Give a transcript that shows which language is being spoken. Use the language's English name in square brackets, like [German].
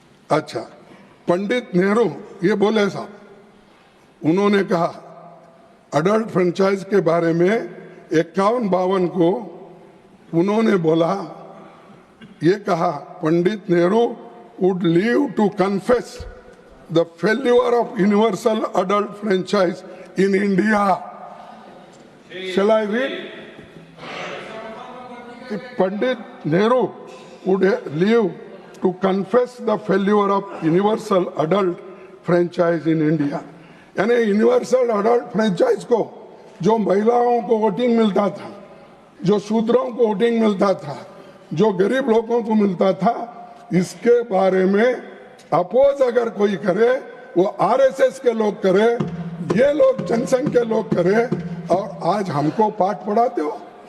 [Hindi] अच्छा, पंडित नेहरू ये बोले साहब, उन्होंने कहा अडल्ट फ्रेंचाइज के बारे में 51-52 को उन्होंने बोला, ये कहा Pandit Nehru [English] would live to confess the failure of universal adult franchise in India. Shall I read? Pandit Nehru would live to confess the failure of universal adult franchise in India. [Hindi] यानी universal adult franchise को, जो महिलाओं को voting मिलता था, जो शूद्रों को voting मिलता था, जो गरीब लोगों को मिलता था, इसके बारे में अपोज अगर कोई करे, वो आरएसएस के लोग करे, ये लोग जनसंघ के लोग करे, और आज हमको पाठ पढ़ाते हो।